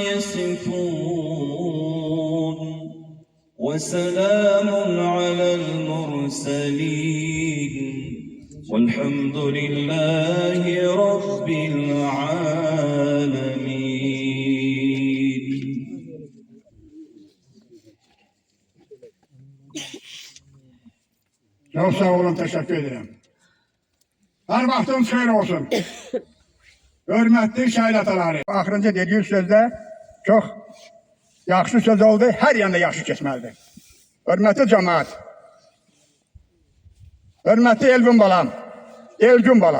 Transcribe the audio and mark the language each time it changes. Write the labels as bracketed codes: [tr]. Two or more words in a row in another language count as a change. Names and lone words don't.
[ar] يصفون وسلام على المرسلين والحمد لله رب العالمين. [tr] Çok sağ olun, teşekkür ederim. [az] Her vaxtınız xeyir olsun. Hörmətli şəhid ataları. Axırıncı dediğim sözdə çox yaxşı söz oldu, hər yanda yaxşı keçməlidir. Hörmətli cəmaət, hörmətli Elvin balam, Elgün balam.